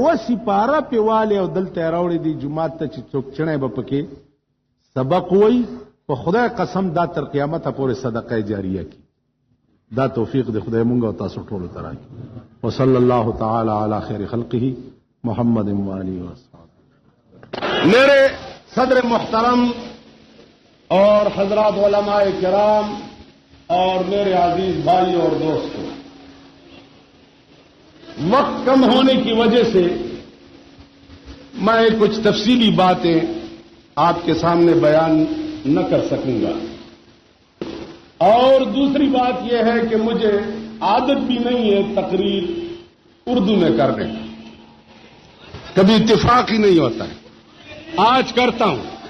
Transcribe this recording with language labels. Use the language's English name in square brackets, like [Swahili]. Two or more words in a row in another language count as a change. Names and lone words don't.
[Pashto] سپاره په والي او دلته راوړي دي جمعات ته چې څوک چنه به پکې سبق وای په خدای قسم دا تر قیامت پورې صدقه جاریه کی دا توفیق د خدای مونږ او تاسو ټول ته راکړي [Arabic] وصلی الله تعالی علی خیر خلقه محمد و علی و اصحاب [Urdu] میرے صدر محترم اور حضرات علماء کرام اور میرے عزیز بھائی اور دوستوں وقت کم ہونے کی وجہ سے میں کچھ تفصیلی باتیں آپ کے سامنے بیان نہ کر سکوں گا اور دوسری بات یہ ہے کہ مجھے عادت بھی نہیں ہے تقریر اردو میں کرنے کا کبھی اتفاق ہی نہیں ہوتا ہے آج کرتا ہوں